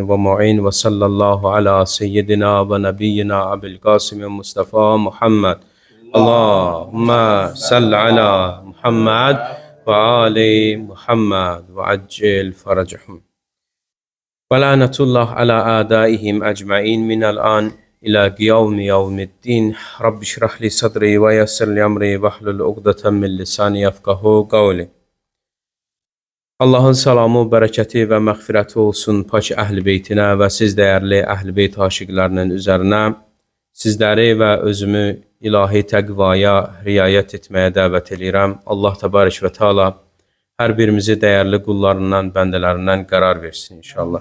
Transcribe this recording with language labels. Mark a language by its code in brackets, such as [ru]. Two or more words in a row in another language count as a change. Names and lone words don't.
[ar] ومعين وصلى الله على سيدنا ونبينا أبي القاسم المصطفى محمد اللهم صل على محمد وآل محمد وعجل فرجهم ولعنة الله على أعدائهم أجمعين من الآن إلى قيام يوم الدين رب اشرح لي صدري ويسر لي أمري واحلل عقدة من لساني يفقهوا قولي. [az] Allahın salamı, bərəkəti və məğfirəti olsun pak əhl-i beytinə və siz dəyərli əhl-i beyt aşiqlərinin üzərinə, sizləri və özümü ilahi təqvaya riayət etməyə dəvət edirəm. Allah təbarək və teala hər birimizi dəyərli qullarından, bəndələrindən qərar versin inşallah.